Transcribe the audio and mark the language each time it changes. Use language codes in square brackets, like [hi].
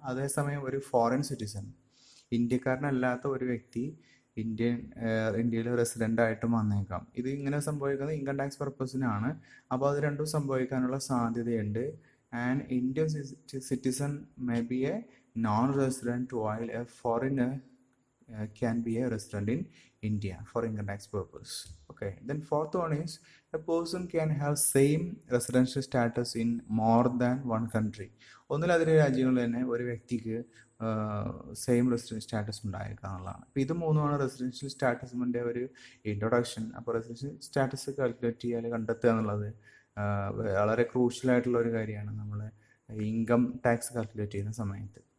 [ml] അതേസമയം ഒരു foreign citizen, ഇന്ത്യക്കാരനല്ലാത്ത ഒരു വ്യക്തി ഇന്ത്യയിൽ റെസിഡൻ്റ് ആയിട്ടും വന്നേക്കാം. ഇത് ഇങ്ങനെ സംഭവിക്കുന്നത് ഇൻകം ടാക്സ് പർപ്പസിനാണ്. അപ്പോൾ അത് രണ്ടും സംഭവിക്കാനുള്ള സാധ്യതയുണ്ട്. [en] And Indian citizen may be a non resident while a foreigner can be a resident in India for income tax purpose. Okay, then fourth one is a person can have same residential status in more than one country. [ml] ഒന്നിലധികം രാജ്യങ്ങളിൽ തന്നെ ഒരു വ്യക്തിക്ക് same residential status ഉണ്ടായേക്കാനുള്ളതാണ്. അപ്പോൾ ഇത് മൂന്നുമാണ് residential സ്റ്റാറ്റസിൻ്റെ ഒരു introduction. അപ്പോൾ റെസിഡൻഷ്യൽ സ്റ്റാറ്റസ് കാൽക്കുലേറ്റ് ചെയ്യുക, കണ്ടെത്തുക എന്നുള്ളത് വളരെ ക്രൂഷ്യലായിട്ടുള്ള ഒരു കാര്യമാണ് നമ്മൾ ഇൻകം ടാക്സ് കാൽക്കുലേറ്റ് ചെയ്യുന്ന സമയത്ത്.